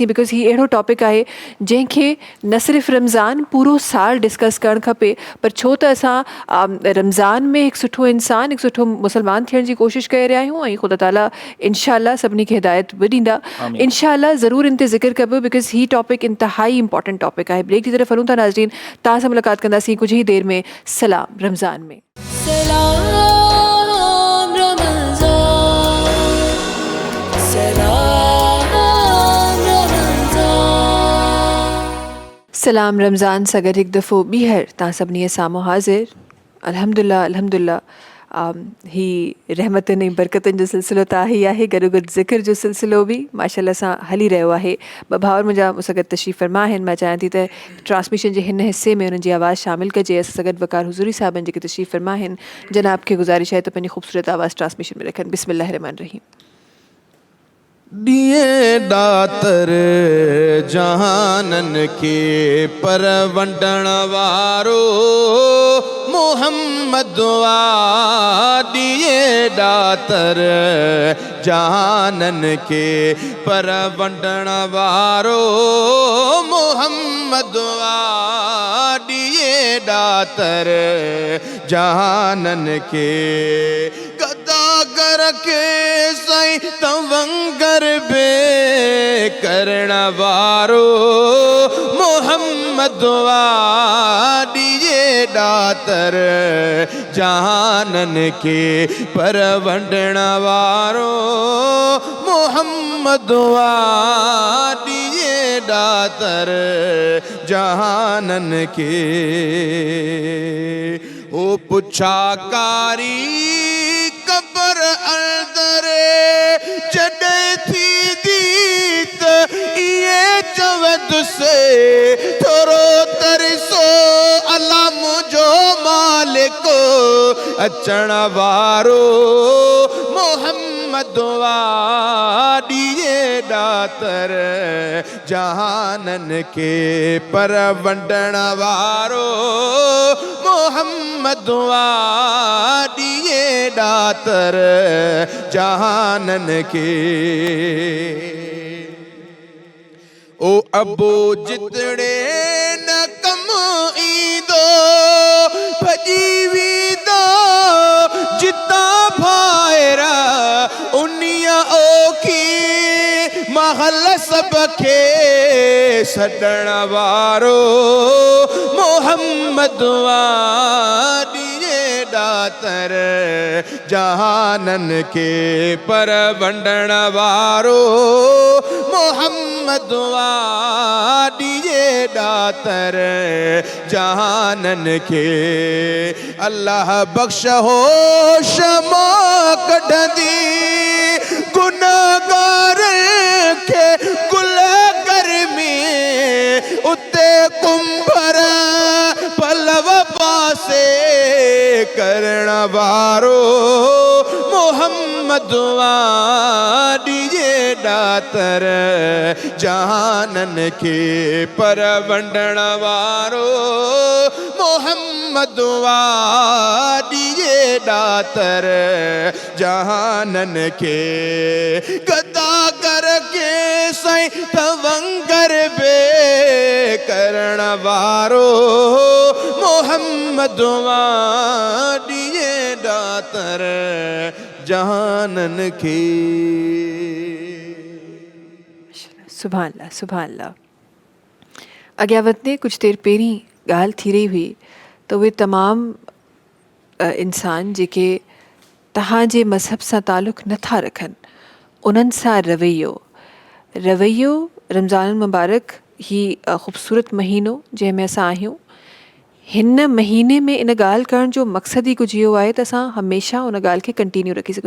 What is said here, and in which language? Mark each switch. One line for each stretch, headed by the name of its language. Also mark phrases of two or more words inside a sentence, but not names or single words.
Sindhi: बिकॉज़ हीअ अहिड़ो टॉपिक आहे जंहिंखे न सिर्फ़ु रमज़ान पूरो साल डिस्कस करणु खपे, पर छो त असां रमज़ान में हिकु सुठो इंसान, हिकु सुठो मुसलमान थियण जी कोशिशि करे रहिया आहियूं। ऐं ख़ुदा ताला इंशाअल्लाह सभिनी खे हिदायत बि ॾींदा। इंशाअल्लाह ज़रूर इन ते ज़िक्र कबो, बिकॉज़ ही टॉपिक इंतहाई
English: important topic
Sindhi: आहे।
Hindi: ब्रेक की तरफ
Sindhi: हलूं था नाज़रीन, तव्हां सां मुलाक़ात कंदासीं
Hindi: कुछ ही देर में
Sindhi: सलाम रमज़ान में। सलाम रमज़ान, सलाम रमज़ान। सलाम रमज़ान सां गॾु हिकु दफ़ो ॿीहर तव्हां सभिनी साम्हूं हाज़िर।
Arabic: الحمد لله الحمد لله
Sindhi: ही रहमतनि ऐं बरकतनि जो सिलसिलो त आहे ई आहे, गॾोगॾु ज़िक्र जो सिलसिलो बि माशाअल्लाह सां हली रहियो आहे। ॿ भाउर मुंहिंजा मूंसां गॾु तशरीफ़ फरमा आहिनि। मां चाहियां थी त ट्रांसमिशन जे हिन हिस्से में उन्हनि जी आवाज़ शामिल कजे। असां सां गॾु वक़ार हुज़ूरी साहिबनि जेके तशरीफ़ फरमा आहिनि, जनाब खे गुज़ारिश आहे त पंहिंजी ख़ूबसूरत आवाज़ ट्रांसमिशन में रखनि।
Arabic: بسم الله رحمن رحيم.
Sindhi: दिए दातर जहानन के परवंडण वारो मोहम्मद दिए दातर जहानन के परवंडण वारो मोहम्मद दिए दातर जहानन के गदागर के सई तवंगर बे करण वारो मोहम्मद दिए ॾातर जहानन के पर वंडण वारो मोहम्मद वाॾिए ॾातर जहानन के ओ पुछाकारी कबर अंदर जॾहिं थी दीत इहे चवंदुसि थोरो तरसो अला मुंहिंजो मालिक अचण वारो मोहम्मद वाॾिए ॾातर जहानन के पर वंडण वारो मोहम्मद वाॾिए ॾातर जहानन के ओ अबो जितड़े न कम ईंदो भॼी वेंदो जिता भाइरा उन्हीअ ओखी महल सब खे सॾण वारो मोहम्मद वाॾिए ॾातर जहानन के पर वंडण वारो मोहम्मद वाॾिए ॾातर जहानन के अल्लाह बख्श हो क्षमा कढंदी गुनाहगार के गुलगर में उते कुंभर पलव पासे करण वारो मोहम्मद वाॾिए ॾातर जहानन के पर वंडण वारो मोहम्मद वाॾिए ॾातर जहानन के गदागर के साईं तवंगर बे करण वारो मोहम्मद वाॾिए ॾातर जहानन के
Arabic: سبحان الله سبحان الله.
Sindhi: अॻियां वधंदे कुझु देरि पहिरीं ॻाल्हि थी रही हुई त उहे तमामु इंसान जेके तव्हांजे मज़हब सां तालुक़ु नथा रखनि उन्हनि सां रवैयो रमज़ान मुबारक ही ख़ूबसूरत महीनो जंहिंमें असां आहियूं हिन महीने में इन ॻाल्हि करण जो मक़सदु ई कुझु इहो आहे त असां हमेशह उन ॻाल्हि खे कंटिन्यू रखी सघूं।